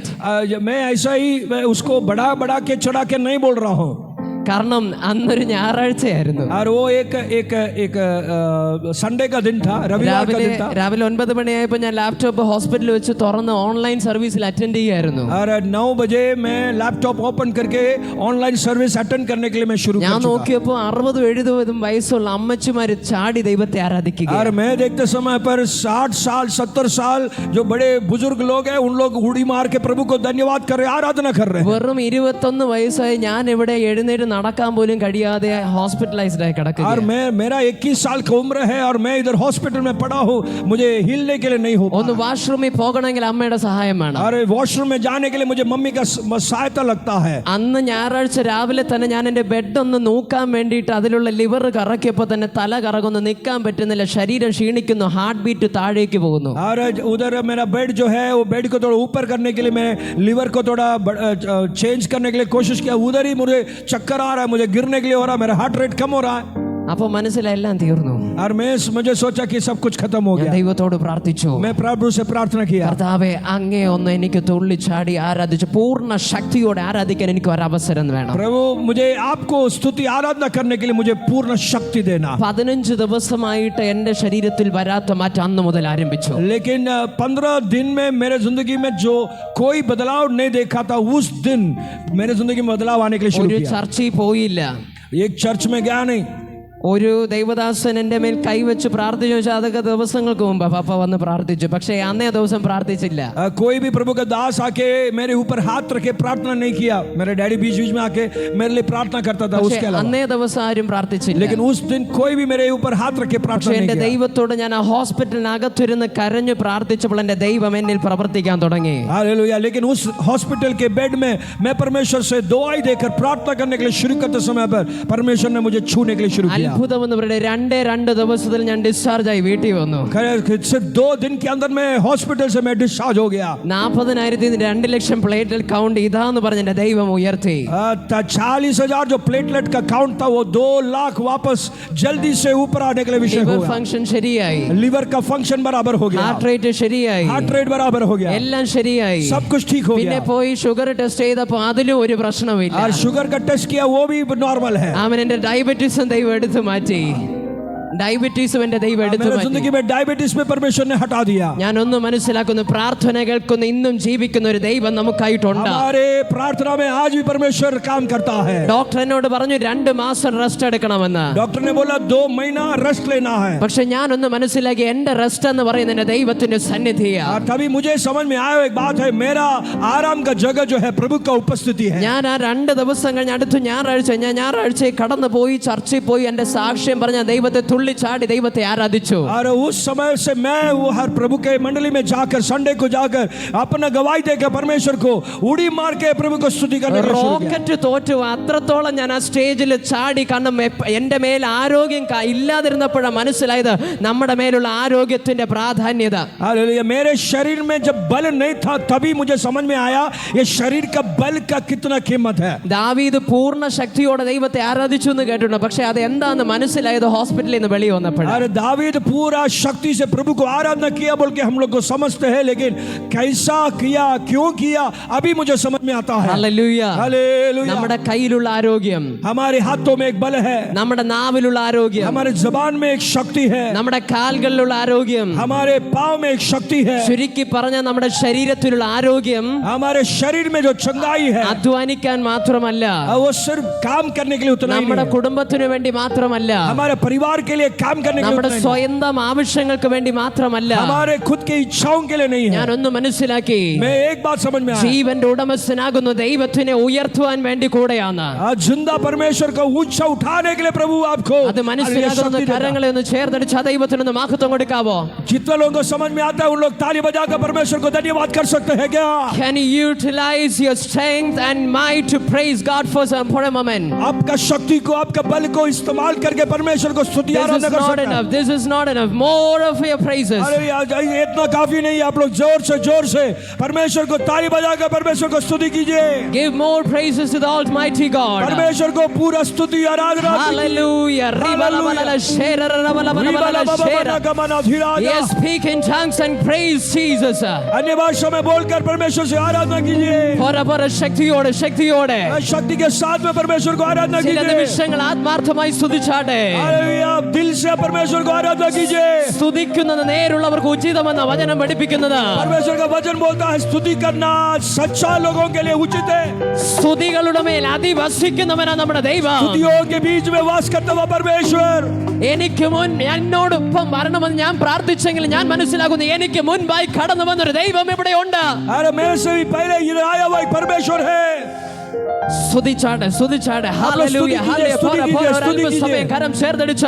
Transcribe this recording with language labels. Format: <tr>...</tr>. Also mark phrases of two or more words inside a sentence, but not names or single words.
<hi>मैं ऐसा ही उसको बढ़ा के चढ़ा के नहीं बोल रहा हूँ।</hi> <ml>കാരണം അന്നൊരു ഞായറാഴ്ചയായിരുന്നു.</ml> <hi>और वो एक संडे का दिन था, रविवार का दिन था।</hi> <ml>രാവിലെ 9 മണിയായപ്പോൾ ഞാൻ ലാപ്ടോപ്പ് ഹോസ്പിറ്റലിൽ വെച്ച് തുറന്ന്</ml> <en>online service-il</en> <ml>അറ്റൻഡ് ചെയ്യായിരുന്നു.</ml> <hi>और 9 बजे मैं</hi> <en>laptop open</en> <hi>करके</hi> <en>online service</en> <hi>अटेंड करने के लिए मैं शुरू</hi> <ml>ഞാൻ</ml> <hi>कर चुका।</hi> <ml>നോക്കിയപ്പോൾ 60-70 വയസ്സുള്ള അമ്മച്ചിമാര് ചാടി ദൈവത്തെ ആരാധിക്കുക.</ml> <hi>और मैं देखते समय पर 60 साल 70 साल जो बड़े बुजुर्ग लोग हैं उन लोग उड़ी मार के प्रभु को धन्यवाद कर रहे, आराधना कर रहे हैं।</hi> <ml>വെറും 21 വയസ്സായി ഞാൻ ഇവിടെ എഴുന്നേറ്റ് നടക്കാൻ പോലും കഴിയാതെ ഹോസ്പിറ്റലൈസ്ഡ് ആയി കിടക്കുക.</ml> <hi>और मेरा 21 साल की उम्र है और मैं इधर हॉस्पिटल में पड़ा हूँ, मुझे हिलने के लिए नहीं हो।</hi> <ml>ഒന്ന് വാഷ്റൂമിൽ പോകണമെങ്കിൽ അമ്മയുടെ സഹായം വേണം.</ml> <hi>और वॉशरूम में जाने के लिए मुझे मम्मी का सहायता लगता है।</hi> <ml>അന്ന് ഞായറാഴ്ച രാവിലെ തന്നെ ഞാൻ എൻ്റെ ബെഡ് ഒന്ന് നോക്കാൻ വേണ്ടിയിട്ട് അതിലുള്ള ലിവർ കറക്കിയപ്പോൾ തന്നെ തല കറങ്ങുന്നു, നിൽക്കാൻ പറ്റുന്നില്ല, ശരീരം ക്ഷീണിക്കുന്നു,</ml> <en>heart beat</en> <ml>താഴേക്ക് പോകുന്നു.</ml> <hi>और उधर मेरा बेड जो है वो बेड को थोड़ा ऊपर करने के लिए मैं लीवर को थोड़ा चेंज करने के लिए कोशिश किया, उधर ही मुझे चक्कर आ रहा है, मुझे गिरने के लिए हो रहा है, मेरा</hi> <en>heart rate</en> <hi>कम हो रहा है.</hi> <ml>അപ്പോൾ മനസ്സിലായി എല്ലാം തീർന്നു.</ml> <hi>और मुझे सोचा कि सब कुछ खत्म हो</hi> <ml>ഞാൻ</ml> <hi>गया.</hi> <ml>ദൈവത്തോട് പ്രാർത്ഥിച്ചു,</ml> <hi>मैं प्रभु से प्रार्थना किया,</hi> <ml>കർത്താവേ അങ്ങേ ഒന്ന് എനിക്ക് തുള്ളിച്ചാടി ആരാധിച്ച് പൂർണ്ണ ശക്തിയോടെ ആരാധിക്കാൻ എനിക്ക് ഒരു അവസരം വേണം.</ml> <hi>प्रभु मुझे आपको स्तुति आराधना करने के लिए मुझे पूर्ण शक्ति देना.</hi> <ml>15 ദിവസമായിട്ട് എൻ്റെ ശരീരത്തിൽ വരാത്ത മാറ്റം അന്ന് മുതൽ ആരംഭിച്ചു.</ml> <hi>लेकिन 15 दिन में मेरे जिंदगी में जो कोई बदलाव नहीं देखा था, उस दिन मेरे जिंदगी में बदलाव आने के लिए शुरू</hi> <ml>ഒരു</ml> <hi>किया.</hi> <ml>ചർച്ചിൽ പോയില്ല,</ml> <hi>एक चर्च में गया नहीं.</hi> <ml>ഒരു ദൈവദാസൻ എൻ്റെ മേൽ കൈവച്ച് പ്രാർത്ഥിച്ചു വെച്ചാൽ അതൊക്കെ ദിവസങ്ങൾക്ക് മുമ്പ് പപ്പ വന്ന് പ്രാർത്ഥിച്ചു, പക്ഷേ അന്നേ ദിവസം പ്രാർത്ഥിച്ചില്ല.</ml> <hi>कोई भी प्रभु का दास आके मेरे ऊपर हाथ रखे प्रार्थना नहीं किया. मेरे डैडी बीच बीच में आके मेरे लिए प्रार्थना करता था, उसके अलावा.</hi> <ml>അന്നേ ദിവസം ആരും പ്രാർത്ഥിച്ചില്ല.</ml> <hi>लेकिन उस दिन कोई भी मेरे ऊपर हाथ रखे प्रार्थना</hi> <ml>പക്ഷേ</ml> <hi>नहीं</hi> <ml>എൻ്റെ</ml> <hi>किया.</hi> <ml>ദൈവത്തോട് ഞാൻ ആ ഹോസ്പിറ്റലിനകത്തിരുന്ന് കരഞ്ഞു പ്രാർത്ഥിച്ചപ്പോൾ എൻ്റെ ദൈവം എന്നിൽ പ്രവർത്തിക്കാൻ തുടങ്ങി.</ml> <hi>हालेलुया. लेकिन उस हॉस्पिटल के बेड में मैं परमेश्वर से दुआई देकर प्रार्थना करने के लिए शुरू करते समय पर परमेश्वर ने मुझे छूने के लिए शुरू किया.</hi> <ml>അത്ഭുതം എന്ന് പറയുന്നത് 2 ദിവസത്തിൽ ഞാൻ ഡിസ്ചാർജ് ആയി വീട്ടിൽ വന്നു.</ml> <hi>सिर्फ 2 दिन के अंदर में हॉस्पिटल से मैं डिस्चार्ज हो गया.</hi> <ml>40,000 2 ലക്ഷം</ml> <en>platelet count</en> <ml>ഇതാന്ന് പറഞ്ഞ എൻ്റെ ദൈവം ഉയർത്തി.</ml> <hi>40,000 जो प्लेटलेट का काउंट था वो 2 लाख वापस जल्दी से ऊपर आने के लिए विषय</hi> <ml>ലിവർ</ml> <hi>हुआ.</hi> <ml>ഫംഗ്ഷൻ ശരിയായി,</ml> <hi>लीवर का फंक्शन बराबर हो गया,</hi> <en>heart rate</en> <ml>ശരിയായി,</ml> <en>heart rate</en> <hi>बराबर हो गया,</hi> <ml>എല്ലാം ശരിയായി.</ml> <hi>सब कुछ ठीक हो</hi> <ml>പിന്നെ</ml> <hi>गया.</hi> <ml>പോയി</ml> <en>sugar test</en> <ml>ചെയ്തപ്പോൾ അതിലും ഒരു പ്രശ്നമില്ല.</ml> <hi>और शुगर का टेस्ट किया, वो भी नॉर्मल है.</hi> <ml>അവൻ എൻ്റെ ഡയബറ്റീസും ദൈവം എടുത്തു മാറ്റി. ഡയബറ്റീസും എൻ്റെ ദൈവം എടുത്തു</ml> <hi>मेरे</hi> <ml>മാറ്റി.</ml> <hi>जिंदगी में डायबिटीज में परमेश्वर ने हटा दिया.</hi> <ml>ഞാൻ ഒന്ന് മനസ്സിലാക്കുന്നു, പ്രാർത്ഥന കേൾക്കുന്ന ഇന്നും ജീവിക്കുന്ന ഒരു ദൈവം നമുക്കായിട്ടുണ്ട്.</ml> <hi>हमारे प्रार्थना में आज भी परमेश्वर काम करता है.</hi> <ml>ഡോക്ടർ എന്നോട് പറഞ്ഞു 2 മാസം റെസ്റ്റ് എടുക്കണമെന്ന്.</ml> <hi>डॉक्टर ने बोला 2 महीना रेस्ट लेना है.</hi> <ml>പക്ഷെ ഞാനൊന്ന് മനസ്സിലാക്കി, എന്റെ റെസ്റ്റ് എന്ന് പറയുന്നത് എൻ്റെ ദൈവത്തിന്റെ സന്നിധിയാണ്.</ml> <hi>और तभी मुझे समझ में आया एक बात है, मेरा आराम का जगह जो है प्रभु का उपस्थिति है.</hi> <ml>ഞാൻ ആ 2 ദിവസം കഴിഞ്ഞ് അടുത്ത ഞായറാഴ്ച കടന്നു പോയി ചർച്ചിൽ പോയി എൻ്റെ സാക്ഷ്യം പറഞ്ഞ ദൈവത്തെ തുള്ളിച്ചാടി ദൈവത്തെ ആരാധിച്ചു.</ml> <hi>और उस समय से मैं वो हर प्रभु के मंडली में जाकर संडे को जाकर अपना गवाही देकर परमेश्वर को उड़ी मार के प्रभु को स्तुति करने का शुरू किया.</hi> <ml>റോക്കറ്റ് തോറ്റു അത്രത്തോളം ഞാൻ ആ സ്റ്റേജിൽ ചാടി. കാരണം എൻ്റെ മേൽ ആരോഗ്യം ഇല്ലാതിരുന്നപ്പോഴാണ് മനസ്സിലായത് നമ്മുടെ മേലുള്ള ആരോഗ്യത്തിന്റെ പ്രാധാന്യത.</ml> <hi>हालेलुया. मेरे शरीर में जब बल नहीं था तभी मुझे समझ में आया ये शरीर का बल का कितना कीमत है.</hi> <ml>ദാവീദ് പൂർണ്ണ ശക്തിയോടെ ദൈവത്തെ ആരാധിച്ചു എന്ന് കേട്ടിട്ടുണ്ട്, പക്ഷെ അത് എന്താന്ന് മനസ്സിലായത് ഹോസ്പിറ്റലിൽ നിന്ന് വെളി വന്നപ്പോഴാണ്.</ml> <hi>अरे दावीद पूरा शक्ति से प्रभु को आराधना किया बोल के हम लोग को समझते हैं, लेकिन कैसा किया, क्यों किया, अभी मुझे समझ में आता है.</hi> <ml>ഹല്ലേലൂയ.</ml> <hi>हालेलुया.</hi> <ml>നമ്മുടെ കയ്യിലുള്ള ആരോഗ്യം,</ml> <hi>हमारे हाथों में एक बल है,</hi> <ml>നമ്മുടെ നാവിലുള്ള ആരോഗ്യം,</ml> <hi>हमारे जबान में एक शक्ति है,</hi> <ml>നമ്മുടെ കാലുകളിലുള്ള ആരോഗ്യം,</ml> <hi>हमारे पाँव में एक शक्ति है,</hi> <ml>ചുരുക്കി പറഞ്ഞ നമ്മുടെ ശരീരത്തിലുള്ള ആരോഗ്യം</ml> <hi>हमारे शरीर में जो चंगाई है</hi> <ml>അധ്വാനിക്കാൻ മാത്രമല്ല,</ml> <hi>वो सिर्फ काम करने के लिए उतना ही</hi> <ml>നമ്മുടെ</ml> <hi>नहीं है.</hi> <ml>കുടുംബത്തിനു വേണ്ടി മാത്രമല്ല,</ml> <hi>हमारे परिवार के लिए काम करने के लिए</hi> <ml>നമ്മുടെ</ml> <hi>उतना ही नहीं है.</hi> <ml>സ്വന്തം ആവശ്യങ്ങൾക്ക് വേണ്ടി മാത്രമല്ല.</ml> <hi>हमारे खुद के इच्छाओं के लिए नहीं है.</hi> <ml>ഞാനൊന്ന് മനസ്സിലാക്കി,</ml> <hi>मैं एक बात समझ में आया,</hi> <ml>ജീവന്റെ ഉടമസ്ഥനാകുന്ന ദൈവത്തിനെ ഉയർത്തുവാൻ വേണ്ടി കൂടെയാണ്.</ml> <hi>आज जिंदा परमेश्वर को ऊंचा उठाने के लिए प्रभु आपको</hi> <ml>അത് മനസ്സിലാകുന്ന കരങ്ങളെ ഒന്ന് ചേർത്തടിച്ച് ആ ദൈവത്തിനൊന്ന് മഹത്വം കൊടുക്കാവോ?</ml> <hi>जितने लोगों को समझ में आता है उन लोग ताली बजाकर परमेश्वर को धन्यवाद कर सकते हैं क्या?</hi> <en>Can you utilize your strength and might to praise God for a moment?</en> <hi>आपका शक्ति को, आपका बल को इस्तेमाल करके परमेश्वर को स्तुति</hi> <en>This is</en> <hi>आराधना कर</hi> <en>not</en> <hi>सकते हैं.</hi> <en>enough. This is not enough. More of your praises.</en> <hi>अरे यार इतना काफी नहीं है. आप लोग जोर से परमेश्वर को ताली बजाकर परमेश्वर को स्तुति कीजिए.</hi> <en>Give more praises to the Almighty God.</en> <hi>परमेश्वर को पूरा स्तुति आराधना</hi> <en>Hallelujah. Yes, speak in tongues and praise Jesus.</en> <hi>अन्य भाषा में बोलकर परमेश्वर से आराधना कीजिए.</hi> <ml>ശക്തിയോടെ</ml> <hi>शक्ति के साथ में परमेश्वर को आराधना</hi> <ml>ചില</ml> <hi>कीजिए.</hi> <ml>നിമിഷങ്ങൾ ആത്മാർത്ഥമായി സ്തുതിച്ചാട്ടെ.</ml> <hi>हालेलुया. आप दिल से परमेश्वर को आराधना कीजिए.</hi> <ml>സ്തുതിക്കുന്നത് നേരുള്ളവർക്ക് ഉചിതമെന്ന വചനം പഠിപ്പിക്കുന്നത്.</ml> <hi>परमेश्वर का वचन बोलता है स्तुति करना सच्चा लोगों के लिए उचित है.</hi> <ml>സ്തുതികളുടെ മേൽ അതിവസിക്കുന്നവനാ നമ്മുടെ ദൈവം.</ml> <hi>स्तुतियों के बीच में वास करता हुआ परमेश्वर.</hi> <ml>എനിക്ക് എന്നോടൊപ്പം വരണമെന്ന് ഞാൻ പ്രാർത്ഥിച്ചെങ്കിൽ ഞാൻ മനസ്സിലാക്കുന്നു എനിക്ക് മുൻപായി കടന്നു വന്നൊരു ദൈവം ഇവിടെ ഉണ്ട്.</ml> <hi>अरे मेरे से भी पहले इधर आया हुआ एक परमेश्वर है.</hi> <ml>സ്തുതിച്ചാട്ടെ. ഹല്ലേലൂയ. സമയം കരം ചേർത്തടിച്ച്</ml>